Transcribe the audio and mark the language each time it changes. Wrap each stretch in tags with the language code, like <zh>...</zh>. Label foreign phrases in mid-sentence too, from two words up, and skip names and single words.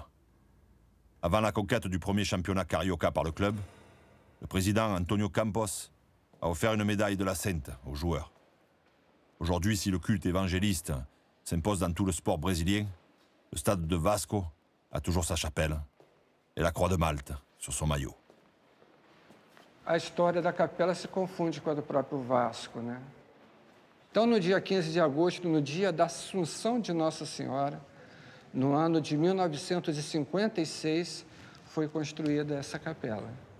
<fr>Avant la conquête du premier championnat carioca par le club, le président Antonio Campos a offert une médaille de la Sainte aux joueurs. Aujourd'hui, si le culte évangéliste s'impose dans tout le sport brésilien, le stade de Vasco a toujours sa chapelle et la croix de Malte sur son maillot.</fr> <pt>A história da capela se confunde com a do próprio Vasco, né? Então, no dia 15 de agosto, no dia da Assunção de Nossa Senhora, no ano de 1956, foi construída essa capela.</pt>